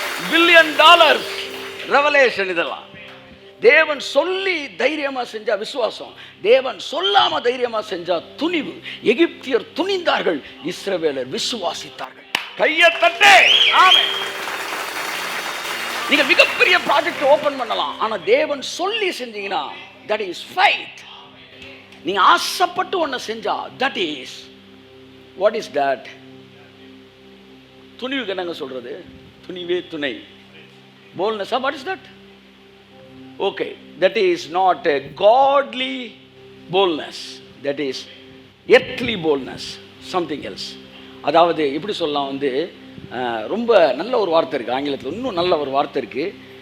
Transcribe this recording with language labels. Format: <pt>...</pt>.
<ta>$1 billion revelation. இதெல்லாம் தேவன் சொல்லி தைரியமா செஞ்சா விசுவாசம், தேவன் சொல்லாம தைரியமா செஞ்சா துணிவு. எகிப்தியர் துணிந்தார்கள், இஸ்ரவேலர் விசுவாசித்தார்கள். கையை தட்டே. ஆமென். நீங்க மிகப்பெரிய ப்ராஜெக்ட் ஓபன் பண்ணலாம், ஆனா தேவன் சொல்லி செஞ்சீங்கன்னா</ta> <en>that is faith.</en> <ta>நீங்க ஆசைப்பட்டு ஒன்ன செஞ்சா</ta> <en>that is what is that?</en> <ta>துணிவுக்கு என்னங்க சொல்றது? துணிவே துணை.</ta> <en>boldness, what is that? Okay, that is not a godly boldness, that is earthly boldness, something else.</en> <ta>அதாவது எப்படி சொல்லலாம், ரொம்ப நல்ல ஒரு வார்த்தை இருக்குது ஆங்கிலத்தில், இன்னும் நல்ல ஒரு வார்த்தை இருக்குது.</ta>